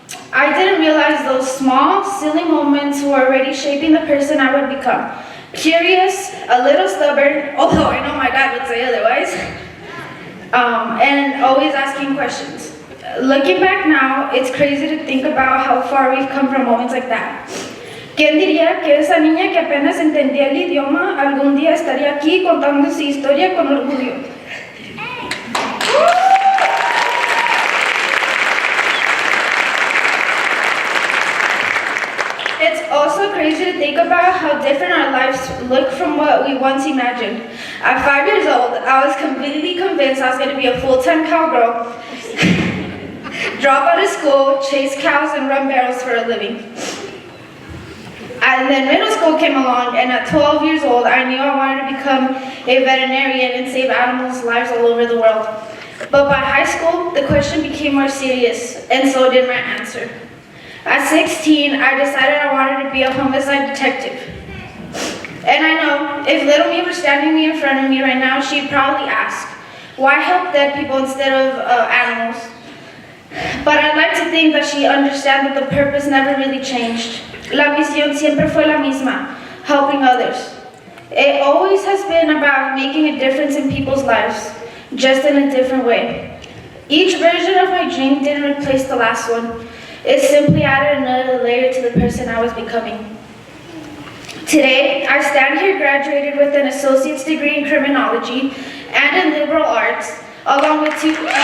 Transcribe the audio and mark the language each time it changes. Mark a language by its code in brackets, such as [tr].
[en] I didn't realize those small, silly moments were already shaping the person I would become. Curious, a little stubborn, although I know my dad would say otherwise, and always asking questions. Looking back now, it's crazy to think about how far we've come from moments like that. [es] ¿Quién diría que esa niña que apenas entendía el idioma algún día estaría aquí contando su historia con orgullo? [en] It's also crazy to think about how different our lives look from what we once imagined. At 5 years old, I was completely convinced I was going to be a full-time cowgirl, drop out of school, chase cows, and run barrels for a living. And then middle school came along, and at 12 years old, I knew I wanted to become a veterinarian and save animals' lives all over the world. But by high school, the question became more serious, and so did my answer. At 16, I decided I wanted to be a homicide detective. And I know, if little me were standing in front of me right now, she'd probably ask, why help dead people instead of animals? But I'd like to think that she understands that the purpose never really changed. [es] La misión siempre fue la misma, [en] helping others. It always has been about making a difference in people's lives, just in a different way. Each version of my dream didn't replace the last one. It simply added another layer to the person I was becoming. Today, I stand here graduated with an associate's degree in criminology and in liberal arts, along with two...